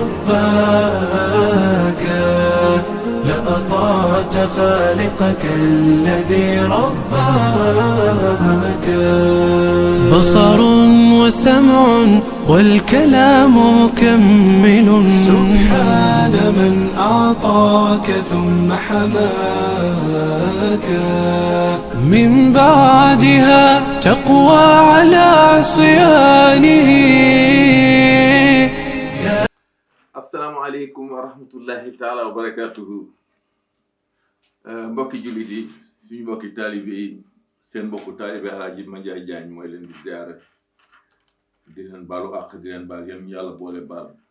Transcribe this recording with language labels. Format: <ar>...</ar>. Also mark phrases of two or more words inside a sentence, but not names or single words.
<ar>رباك لأطعت خالقك الذي رباك بصر وسمع والكلام مكمل سبحان من أعطاك ثم حماك من بعدها تقوى على عصيانه. السلام عليكم ورحمة الله تعالى وبركاته.</ar> <wo>Mbokki jullit yi suñu mbokki taalibe yi seen mbokku taalibe Alaaji Mandiaye Diagne mooy leen di ziyaare di leen baalu àq di leen baal yéen yàlla boole baal.</wo>